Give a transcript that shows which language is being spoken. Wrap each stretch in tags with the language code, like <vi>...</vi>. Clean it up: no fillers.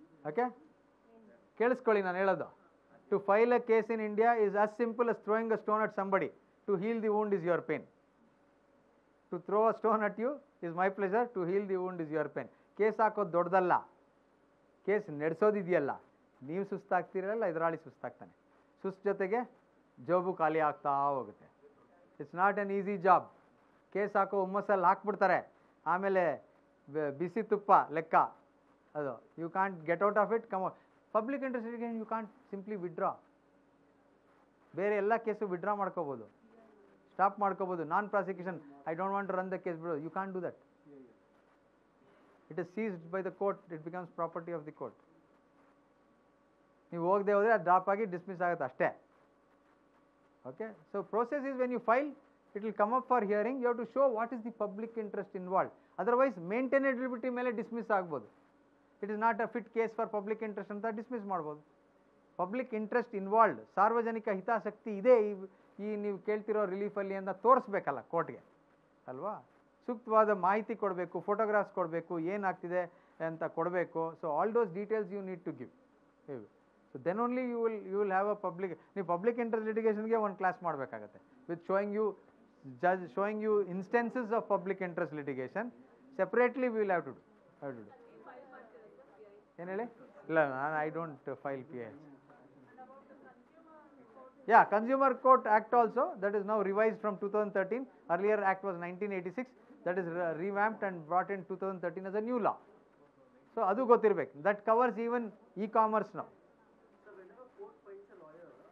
<en>okay,</en> <kn>ಕೇಳಿಸ್ಕೊಳ್ಳಿ ನಾನು ಹೇಳೋದು.</kn> <en>To file a case in India is as simple as throwing a stone at somebody. To heal the wound is your pain. To throw a stone at you is my pleasure. To heal the wound is your pain.</en> <kn>Case ಹಾಕೋದು ದೊಡ್ಡದಲ್ಲ, case ನಡೆಸೋದಿದೆಯಲ್ಲ. ನೀವು ಸುಸ್ತಾಗ್ತಿರಲ್ಲ, ಎದುರಾಳಿ ಸುಸ್ತಾಗ್ತಾನೆ. ಸುಸ್ತು ಜೊತೆಗೆ ಜೋಬು ಖಾಲಿ ಆಗ್ತಾ ಹೋಗುತ್ತೆ.</kn> <en>It's not an easy job.</en> <kn>Case ಹಾಕೋ ಹುಮ್ಮಸ್ಸಲ್ಲಿ ಹಾಕ್ಬಿಡ್ತಾರೆ, ಆಮೇಲೆ ಬಿಸಿ ತುಪ್ಪ ಲೆಕ್ಕ ಅದು.</kn> <en>You can't get out of it. Public interest you can't simply withdraw.</en> <kn>ಬೇರೆ ಎಲ್ಲ ಕೇಸು ವಿಡ್ರಾ ಮಾಡ್ಕೋಬೋದು, ಸ್ಟಾಪ್ ಮಾಡ್ಕೋಬೋದು.</kn> <en>Non prosecution, I don't want to run the case, ಬಿಡು. You can't do that. It is seized by the court. It becomes property of the court.</en> <kn>ನೀವು ಹೋಗದೆ ಹೋದರೆ ಅದು drop ಆಗಿ ಡಿಸ್ಮಿಸ್ ಆಗುತ್ತೆ ಅಷ್ಟೇ.</kn> <en>Okay, so process is when you file, it will come up for hearing. You have to show what is the public interest involved. Otherwise maintainability</en> <kn>ಮೇಲೆ dismiss ಆಗ್ಬೋದು.</kn> <en>it is not a fit case for public interest</en> <kn>ಅಂತ dismiss ಮಾಡ್ಬೋದು. Public interest involved, ಸಾರ್ವಜನಿಕ ಹಿತಾಸಕ್ತಿ ಇದೆ ಈ ನೀವು ಕೇಳ್ತಿರೋ ರಿಲೀಫಲ್ಲಿ ಅಂತ ತೋರಿಸ್ಬೇಕಲ್ಲ ಕೋರ್ಟ್ಗೆ ಅಲ್ವಾ. ಸೂಕ್ತವಾದ ಮಾಹಿತಿ ಕೊಡಬೇಕು, ಫೋಟೋಗ್ರಾಫ್ಸ್ ಕೊಡಬೇಕು, ಏನಾಗ್ತಿದೆ ಅಂತ ಕೊಡಬೇಕು.</kn> <en>So all those details you need to give. So then only you will have a public. ನೀವು public interest ಲಿಟಿಗೇಷನ್ಗೆ</en> <kn>ಒಂದು ಕ್ಲಾಸ್ ಮಾಡಬೇಕಾಗತ್ತೆ</kn> <en>With showing you instances of public interest litigation. Separately we will have to do.</en> <kn>ಏನು ಹೇಳಿ? ಇಲ್ಲ, ನಾನು</kn> <en>I don't file PIL. Yeah, Consumer Court Act also, that is now revised from 2013. Earlier act was 1986. That is revamped and brought in 2013 as a new law. So</en> <kn>adu gotirbeku.</kn> <en>That covers even e-commerce now. So whenever court finds a lawyer,</en>